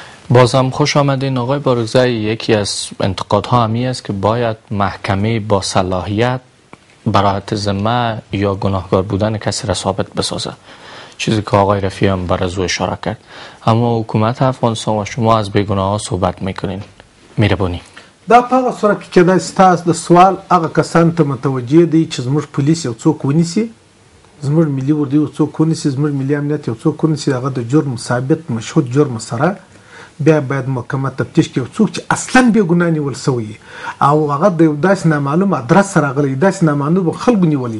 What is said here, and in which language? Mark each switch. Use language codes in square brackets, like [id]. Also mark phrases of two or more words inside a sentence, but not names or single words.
[fa] بازم خوش آمدین آقای بارگزایی. یکی از انتقادها همی است که باید محکمه با صلاحیت براحت ذمه یا گناهکار بودن کسی را ثابت بسازه، چیزی که آقای رفیع هم بر از او اشاره کرد. اما حکومت افغانستان و شما از بیگناه ها صحبت میکنین. مهربانی [ps] دا په هغه صورت کې کېدای ستاسو د سوال هغه کسانو ته متوجه دی چې زموږ پولیس یو څوک ونیسي، زموږ ملي اردو یو څوک ونیسي، زموږ ملي امنیت یو څوک ونیسي، هغه د جرم ثابت مشهود جرم سره بیا باید محکمه تفتیش کې یو څوک چې اصلا بې ګناه نیول سوی او هغه د یو داسې نامعلوم ادرس سره راغلی، داسې نامعلوم خلکو نیولی.